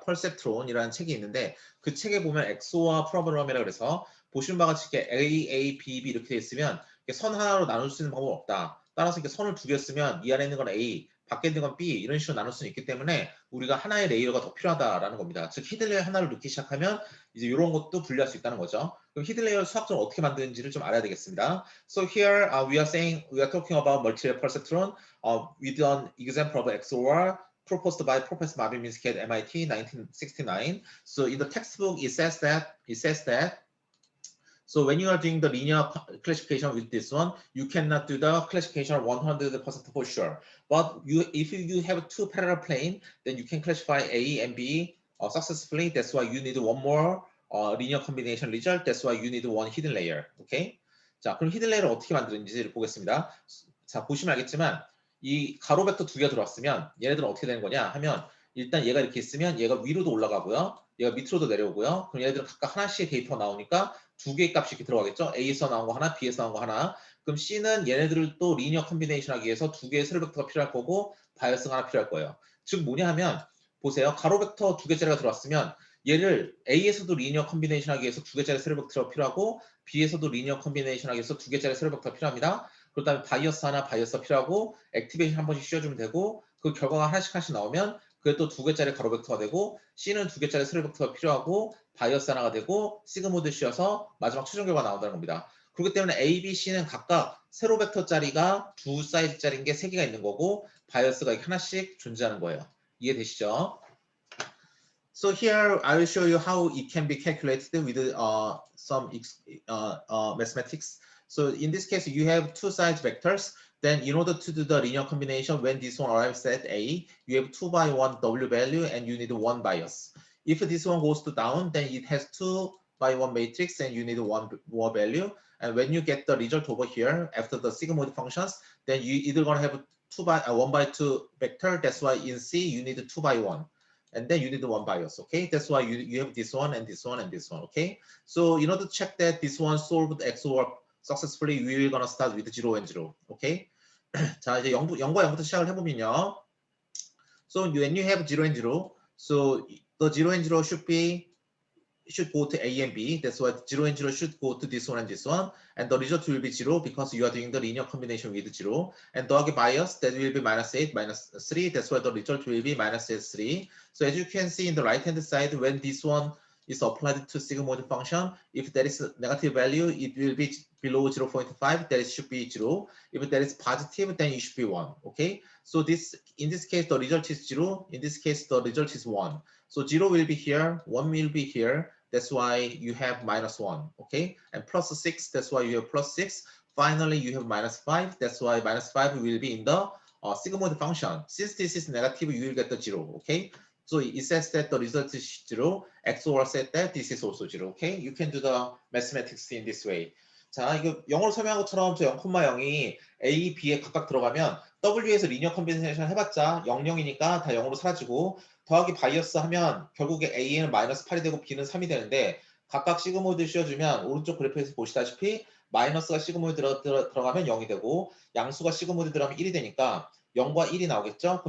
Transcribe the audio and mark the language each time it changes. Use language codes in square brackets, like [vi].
[ko] 펄셉트론이라는 책이 있는데 그 책에 보면 엑소와 프로블럼이라 그래서 보시는 바와 같이 이렇게 A, B, B 이렇게 돼 있으면 선 하나로 나눌 수 있는 방법은 없다. 따라서 이렇게 선을 두 개 쓰면 이 안에 있는 건 A, 밖에 있는 건 B 이런 식으로 나눌 수는 있기 때문에 우리가 하나의 레이어가 더 필요하다라는 겁니다. 즉 히든 레이어 하나를 넣기 시작하면 이제 이런 것도 분리할 수 있다는 거죠. 그럼 히든 레이어 수학적으로 어떻게 만드는지를 좀 알아야 되겠습니다. [en] So here we are talking about multi-layer perceptron with an example of XOR proposed by Professor Marvin Minsky at MIT 1969. So in the textbook it says that so when you are doing the linear classification with this one, you cannot do the classification 100% for sure. But if you have two parallel plane, then you can classify A and B successfully. That's why you need one more linear combination result. That's why you need one hidden layer. Okay? [ko] 자, 그럼 히든 레이어를 어떻게 만드는지를 보겠습니다. 자, 보시면 알겠지만 이 가로 벡터 두 개가 들어왔으면 얘네들은 어떻게 되는 거냐 하면 일단 얘가 이렇게 있으면 얘가 위로도 올라가고요. 얘가 밑으로도 내려오고요. 그럼 얘네들은 각각 하나씩의 데이터가 나오니까 두 개의 값이 이렇게 들어가겠죠. A에서 나온 거 하나, B에서 나온 거 하나. 그럼 C는 얘네들을 또 리니어 컴비네이션 하기 위해서 두 개의 세로 벡터가 필요할 거고 바이어스가 하나 필요할 거예요. 즉 뭐냐 하면 보세요. 가로 벡터 두 개짜리가 들어왔으면 얘를 A에서도 리니어 컴비네이션 하기 위해서 두 개짜리 세로 벡터가 필요하고 B에서도 리니어 컴비네이션 하기 위해서 두 개짜리 세로 벡터가 필요합니다. 그렇다면 바이어스 하나, 바이어스가 필요하고 액티베이션 한 번씩 씌워주면 되고 그 결과가 하나씩 나오면 그게 또 두 개짜리 가로 벡터가 되고 C는 두 개짜리 세로 벡터가 필요하고 바이어스 하나가 되고 시그모드 씌워서 마지막 최종 결과가 나온다는 겁니다. 그렇기 때문에 A, B, C는 각각 세로 벡터짜리가 두 사이즈짜리인 게 세 개가 있는 거고 바이어스가 이렇게 하나씩 존재하는 거예요. 이해되시죠? [en] So here I will show you how it can be calculated with some mathematics. So in this case, you have two size vectors. Then in order to do the linear combination, when this one arrives at A, you have 2 by 1 W value and you need one bias. If this one goes to down, then it has 2 by 1 matrix and you need one more value. And when you get the result over here, after the sigmoid functions, then you either going to have 1 by 2 vector. That's why in C, you need 2 by 1. And then you need one bias, okay? That's why you have this one and this one and this one, okay? So in order to check that this one solved XOR successfully, we're gonna start with 0 and 0, okay? [ko] 자, 이제 0과 0부터 시작을 해보면요. [en] So when you have 0 and 0, so the 0 and 0 should go to A and B. That's why 0 and 0 should go to this one and this one. And the result will be 0 because you are doing the linear combination with 0. And [ko] 더하기 [en] bias, that will be minus 8, minus 3. That's why the result will be minus 3. So as you can see in the right-hand side, when this one is applied to sigmoid function, if there is a negative value, it will be below 0.5. That should be 0. If that is positive, then it should be 1. Okay. So in this case, the result is 0. In this case, the result is 1. So 0 will be here, 1 will be here. That's why you have minus 1, okay? And plus 6, that's why you have plus 6. Finally, you have minus 5. That's why minus 5 will be in the sigmoid function. Since this is negative, you will get the 0, okay? So it says that the result is 0. XOR said that this is also 0, okay? You can do the mathematics in this way. [ko] 자, 이거 영어로 설명한 것처럼 저 0,0이 A, B에 각각 들어가면 W에서 리니어 컴비네이션 해봤자 0, 0이니까 다 0으로 사라지고 더하기 바이어스 하면 결국에 A는 마이너스 8이 되고 B는 3이 되는데 각각 시그모드 씌워주면 오른쪽 그래프에서 보시다시피 마이너스가 시그모드 들어가면 0이 되고 양수가 시그모드 들어가면 1이 되니까 0과 1이 나오겠죠?